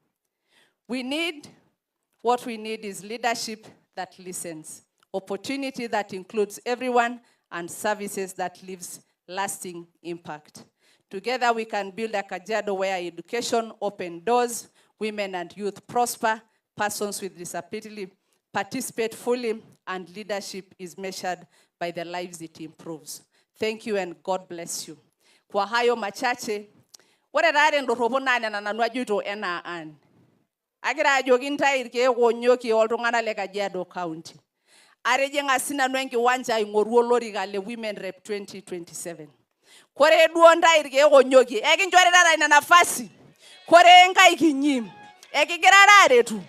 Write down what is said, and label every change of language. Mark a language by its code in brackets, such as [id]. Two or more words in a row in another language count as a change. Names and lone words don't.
[en] What we need is leadership that listens, opportunity that includes everyone, and services that leaves lasting impact. Together we can build a Kajiado where education opens doors, women and youth prosper, persons with disability participate fully, and leadership is measured by the lives it improves. Thank you and God bless you. [sw] Kwa hayo machache, [mas] ore rare ndoropo nane na nanu ajoito enaan. Agira ajoki ntae irkeek onyokie oltung'anak le Kajiado County. Arejinga sinanu enkiwanja aing'oru olorika le [en] Women Rep [mas] 2027. Kore duo ntae irkeek onyokie, ekinchorita ina nafasi. Kore nkaik inyi, ekigira aretu.